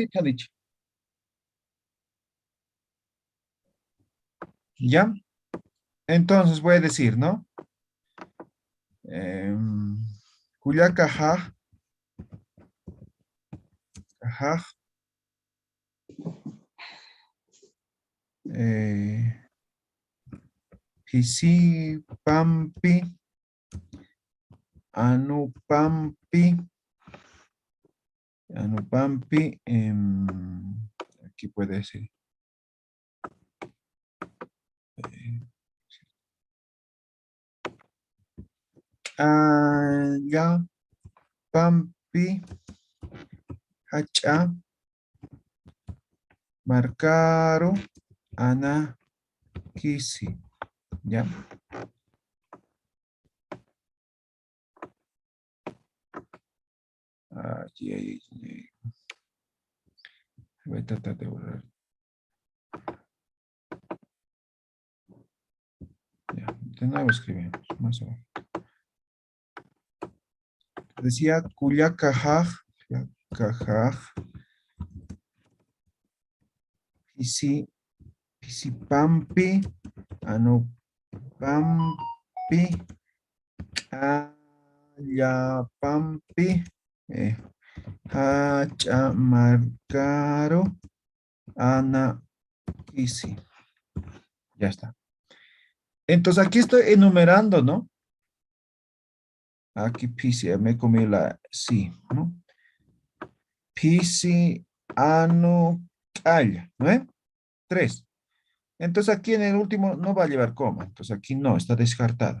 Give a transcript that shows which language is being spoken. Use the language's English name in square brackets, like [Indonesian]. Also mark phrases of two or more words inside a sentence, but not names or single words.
[Spanish] ¿Ya? Entonces voy a decir, ¿no? Kuyaka ha. Ajá. Pisi pampi. Anupampi. Anupampi. Aquí puede decir. Ya. Pampi. Hacha. Marcaro. Ana. Kisi. ¿Ya? Voy a tratar de borrar. Ya, de nuevo escribimos. Más abajo. Decía Kuyakajaj. Kuyakajaj. Pisipampi. Anupampi. Ayapampi. Hachamarcaro. Ana Kisi. Ya está. Entonces aquí estoy enumerando, ¿no? Aquí Pisi, me comí la sí, ¿no? Pisi, Anu, Calla, ¿no es? 3. Entonces aquí en el último no va a llevar coma. Entonces aquí no, está descartado.